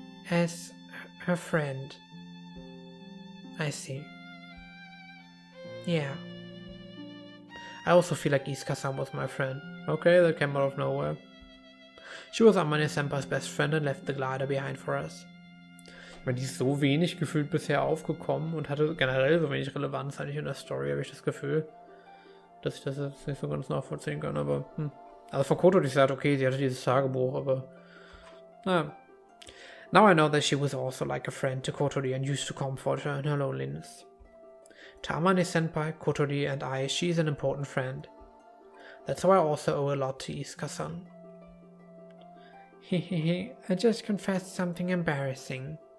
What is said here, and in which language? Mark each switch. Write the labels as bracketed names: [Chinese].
[English] As her friend. I see. Yeah. I also feel like Iska-san was my friend. Okay, that came out of nowhere. She was Amane-senpai's best friend and left the glider behind for us. [German] Ich meine, die ist so wenig gefühlt bisher aufgekommen und hatte generell so wenig Relevanz eigentlich in der Story, habe ich das Gefühl, dass ich das jetzt nicht so ganz nachvollziehen kann, aber Also von Kotori sagt, okay, sie hatte dieses Tagebuch, aber naja. [English] Now I know that she was also like a friend to Kotori and used to comfort her in her loneliness. To Amane-senpai, Kotori and I, she is an important friend. That's why I also owe a lot to Iska-san. Hehehe, I just confessed something embarrassing.